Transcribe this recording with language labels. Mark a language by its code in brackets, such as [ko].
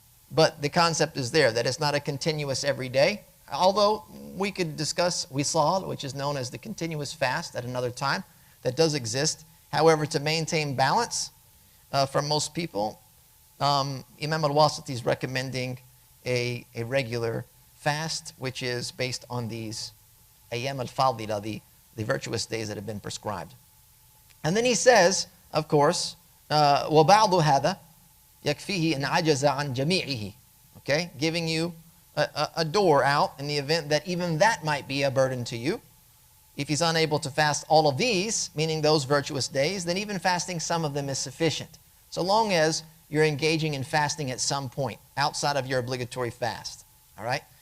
[en] But the concept is there, that it's not a continuous every day. Although we could discuss wisal, which is known as the continuous fast, at another time. That does exist. However, to maintain balance for most people, Imam al-Wāsiṭī is recommending a regular fast, which is based on these ayyam al-fadila, the virtuous days that have been prescribed. And then he says, of course, [ar] وَبَعْضُ هَذَا يَكْفِيهِ إِنْ عَجَزَ عَنْ جَمِيعِهِ. [en] Okay, giving you a door out in the event that even that might be a burden to you. If he's unable to fast all of these, meaning those virtuous days, then even fasting some of them is sufficient. So long as you're engaging in fasting at some point outside of your obligatory fast. All right?